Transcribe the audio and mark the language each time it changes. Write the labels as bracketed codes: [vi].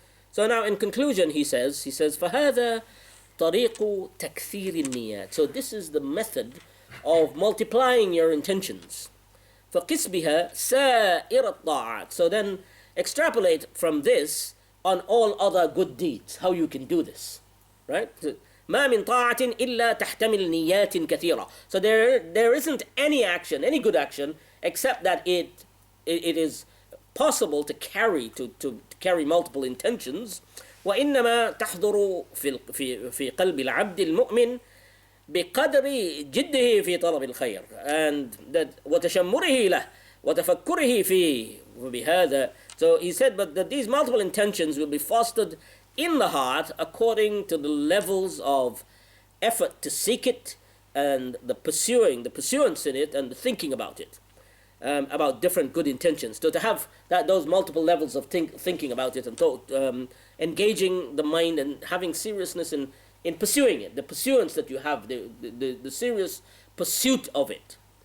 [en] So now in conclusion he says, [ar] فَهَذَا طَرِيقُ تَكْثِيرِ النِّيَّاتِ. [en] So this is the method of multiplying your intentions. [ar] فَقِسْ بِهَا سَائِرَ الطَّاعَاتِ. [en] So then extrapolate from this on all other good deeds, how you can do this. Right? [ar] ما من طاعة إلا تحتمل نيات كثيرة. [en] So there isn't any action, any good action, except that it is possible to carry multiple intentions. [ar] وإنما تحضر في قلب العبد المؤمن بقدر جده في طلب الخير, and that وتشمره له وتفكره فيه وبهذا. [en] So he said, but that these multiple intentions will be fostered in the heart according to the levels of effort to seek it, and the pursuance in it, and the thinking about it, about different good intentions. So to have those multiple levels of thinking about it, and engaging the mind and having seriousness in pursuing it, the pursuance that you have, the serious pursuit of it.